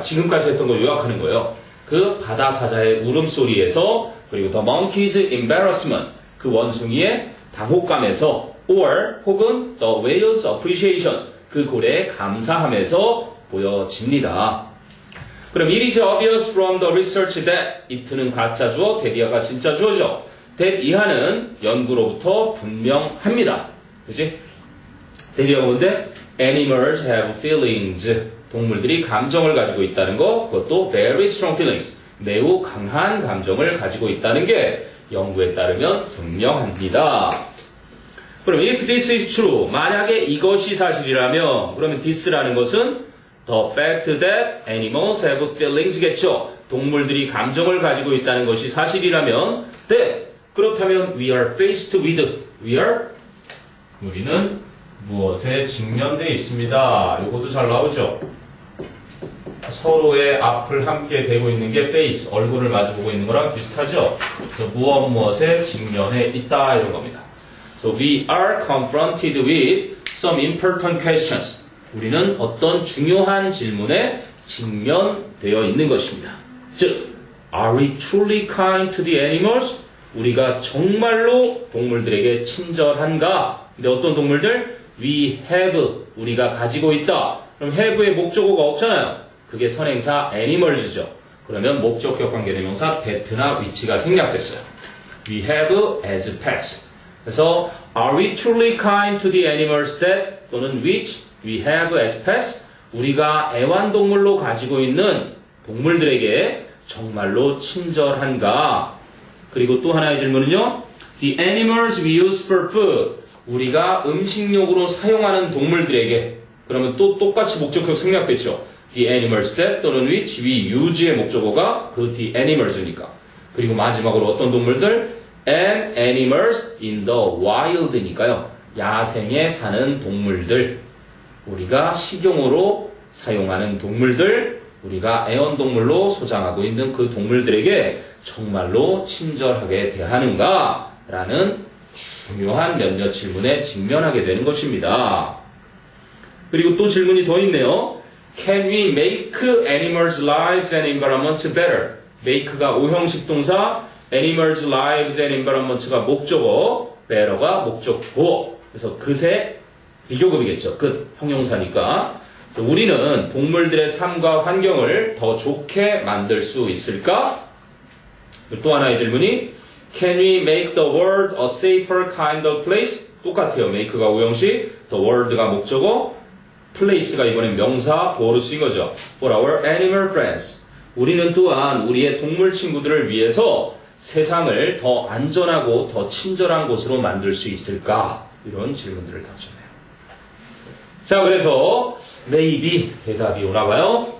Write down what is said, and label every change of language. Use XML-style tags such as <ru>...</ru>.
<ko>지금까지 했던 거 요약하는 거예요. 그 바다 사자의 울음소리에서 그리고</ko> <en>the monkey's embarrassment.</en> <ko>그 원숭이의 당혹감에서 or 혹은</ko> <en>the whale's appreciation.</en> <ko>그 고래의 감사함에서 보여집니다. 그럼</ko> <en>it is obvious from the research that</en> <ko>it는 가짜 주어, that이가 진짜 주어죠. that 이하는 연구로부터 분명합니다. 그치? that이가 뭔데?</ko> <en>Animals have feelings.</en> <ko>동물들이 감정을 가지고 있다는 거, 그것도</ko> <en>very strong feelings.</en> <ko>매우 강한 감정을 가지고 있다는 게 연구에 따르면 분명합니다. 그럼</ko> <en>if this is true,</en> <ko>만약에 이것이 사실이라면 그러면 this라는 것은</ko> <en>the fact that animals have feelings</en> <ko>겠죠. 동물들이 감정을 가지고 있다는 것이 사실이라면 that 그렇다면</ko> <en>we are faced with</en> <ko>우리는 무엇에 직면되어 있습니다. 요것도 잘 나오죠. 서로의 앞을 함께 대고 있는 게 face, 얼굴을 마주보고 있는 거랑 비슷하죠. 그래서 무엇에 직면해 있다 이런 겁니다.</ko> <en>So we are confronted with some important questions.</en> <ko>우리는 어떤 중요한 질문에 직면되어 있는 것입니다.</ko> <en>즉, are we truly kind to the animals?</en> <ko>우리가 정말로 동물들에게 친절한가? 근데 어떤 동물들?</ko> <en>We have,</en> <ko>우리가 가지고 있다. 그럼 have의 목적어가 없잖아요. 그게 선행사 animals죠. 그러면 목적격 관계대명사 that나 which가 생략됐어요.</ko> <en>We have as pets. 그래서 are we truly kind to the animals that 또는 which we have as pets?</en> <ko>우리가 애완동물로 가지고 있는 동물들에게 정말로 친절한가? 그리고 또 하나의 질문은요.</ko> <en>The animals we use for food.</en> <ko>우리가 음식용으로 사용하는 동물들에게 그러면 또 똑같이 목적격 생략됐죠.</ko> <en>The animals that 또는 which we use의 목적어가 그 the animals니까.</en> <ko>그리고 마지막으로 어떤 동물들?</ko> <en>And animals in the wild니까요.</en> <ko>야생에 사는 동물들. 우리가 식용으로 사용하는 동물들, 우리가 애완동물로 소장하고 있는 그 동물들에게 정말로 친절하게 대하는가? 라는 중요한 몇몇 질문에 직면하게 되는 것입니다. 그리고 또 질문이 더 있네요.</ko> <en>Can we make animals' lives and environments better?</en> <ko>make가 오형식 동사, animals' lives and environments가 목적어, better가 목적어. 그래서 그새 비교급이겠죠. 끝. 형용사니까. 우리는 동물들의 삶과 환경을 더 좋게 만들 수 있을까? 또 하나의 질문이</ko> <en>Can we make the world a safer kind of place?</en> <ko>똑같아요. make가 오형식, the world가 목적어, place가 이번엔 명사, 보어로 쓰인 거죠.</ko> <en>For our animal friends.</en> <ko>우리는 또한 우리의 동물 친구들을 위해서 세상을 더 안전하고 더 친절한 곳으로 만들 수 있을까? 이런 질문들을 던졌네요. 자, 그래서 maybe 대답이 오나봐요.</ko>